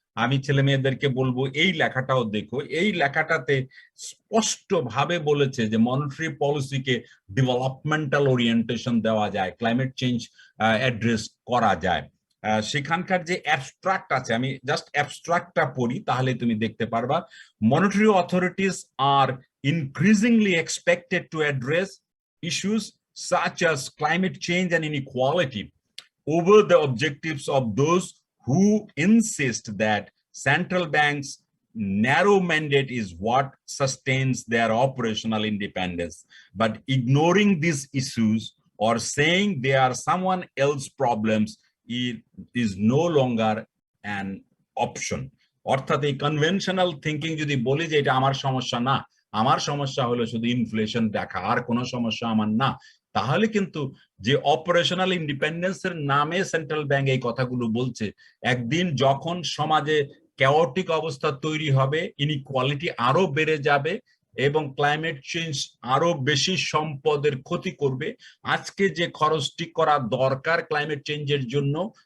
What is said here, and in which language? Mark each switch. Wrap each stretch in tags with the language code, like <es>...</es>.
<bn>আমি ছেলে মেয়েদেরকে বলবো এই লেখাটাও দেখো। এই লেখাটাতে স্পষ্টভাবে বলেছে যে মনিটারি পলিসিকে ডেভেলপমেন্টাল ওরিয়েন্টেশন দেওয়া যায়, ক্লাইমেট চেঞ্জ অ্যাড্রেস করা যায়। সেখানকার যে অ্যাবস্ট্রাক্ট আছে, আমি জাস্ট অ্যাবস্ট্রাক্টটা পড়ি, তাহলে তুমি দেখতে পারবা।</bn> <en>Monetary authorities are increasingly expected to address issues such as climate change and inequality over the objectives of those who insist that central banks' narrow mandate is what sustains their operational independence. But ignoring these issues or saying they are someone else's problems is no longer an option.</en> <bn>অর্থাৎ এই conventional thinking যদি বলি যে এটা আমার সমস্যা না, আমার সমস্যা হলো শুধু ইনফ্লেশন দেখা, আর কোনো সমস্যা আমার না, তাহলে কিন্তু যে অপারেশনাল ইন্ডিপেন্ডেন্সের নামে সেন্ট্রাল ব্যাংক এই কথাগুলো বলছে, একদিন যখন সমাজে ক্যাওটিক অবস্থা তৈরি হবে, ইনইকুয়ালিটি আরো বেড়ে যাবে, এবং ক্লাইমেট চেঞ্জ আরো বেশি সম্পদের ক্ষতি করবে, আজকে যে খরচটি করা দরকার ক্লাইমেট চেঞ্জের জন্য,</bn>